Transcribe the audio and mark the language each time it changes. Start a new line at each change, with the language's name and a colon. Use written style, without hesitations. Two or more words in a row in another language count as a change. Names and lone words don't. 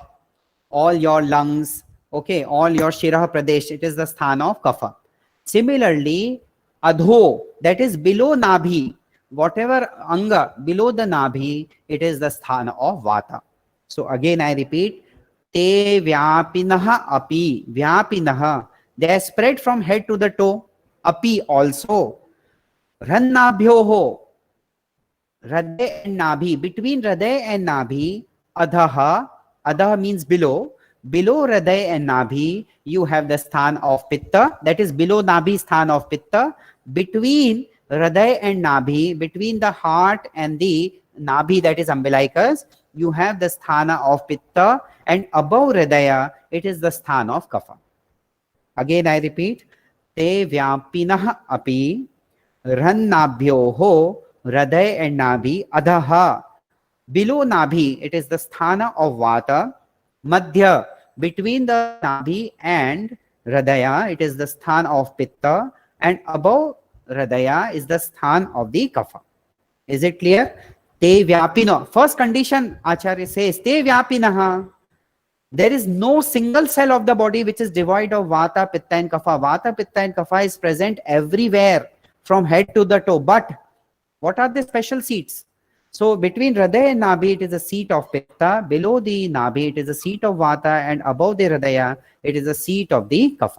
English: All your lungs, okay, all your
Sanskrit: Shirah Pradesh,
English: it is the sthana of Kapha. Similarly, Adho, that is below Nabhi, whatever anga below the Nabhi, it is the sthana of Vata. So again I repeat,
Sanskrit: te vyapinah api, vyapinah,
English: they are spread from head to the toe, api also. Rannabhyoho, Hriday and Nabhi, between Hriday and Nabhi, Adhaha, Adha means below. Below Hriday and Nabhi, you have the sthan of Pitta, that is below Nabhi sthan of Pitta. Between Hriday and Nabhi, between the heart and the Nabhi, that is umbilicus, you have the sthana of Pitta, and above Hridaya, it is the sthana of Kapha. Again I repeat,
Sanskrit: te vyapinah api rannabhyoho Hriday and Nabhi adhaha.
English: Below Nabhi, it is the sthana of Vata. Madhya, between the Nabhi and Hridaya, it is the sthana of Pitta, and above Hridaya is the sthana of the Kapha. Is it clear?
Sanskrit: Te vyapino.
English: First condition, Acharya says,
Sanskrit: te vyapinaha.
English: There is no single cell of the body which is devoid of vata, pitta and kapha. Vata, pitta and kapha is present everywhere from head to the toe. But what are the special seats? So between Hridaya and Nabhi, it is a seat of pitta. Below the Nabhi, it is a seat of vata. And above the Hridaya, it is a seat of the kapha.